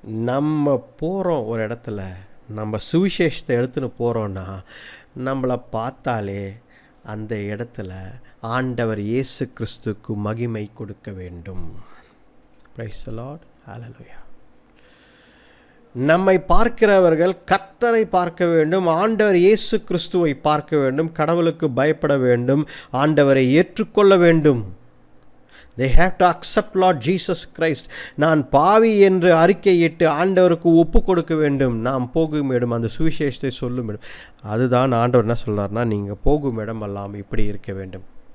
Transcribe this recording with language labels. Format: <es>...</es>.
<ta>நம்ம போகிறோம் ஒரு இடத்துல, நம்ம சுவிசேஷத்தை எடுத்துன்னு போகிறோன்னா நம்மளை பார்த்தாலே அந்த இடத்துல ஆண்டவர் இயேசு கிறிஸ்துக்கு மகிமை கொடுக்க வேண்டும். பிரைஸ் தி லார்ட், ஹல்லேலூயா. நம்மை பார்க்கிறவர்கள் கர்த்தரை பார்க்க வேண்டும், ஆண்டவர் இயேசு கிறிஸ்துவை பார்க்க வேண்டும், கடவுளுக்கு பயப்பட வேண்டும், ஆண்டவரை ஏற்றுக்கொள்ள வேண்டும்.</ta> <en>They have to accept Lord Jesus Christ.</en> <ta>நான் பாவி என்று அறிக்கையிட்டு ஆண்டவருக்கு ஒப்பு கொடுக்க வேண்டும். நாம் போகும் இடம் அந்த சுவிசேஷத்தை சொல்லும் இடம். அதுதான் ஆண்டவர் என்ன சொல்றாருன்னா, நீங்கள் போகும் இடம் எல்லாம் இப்படி இருக்க வேண்டும்.</ta>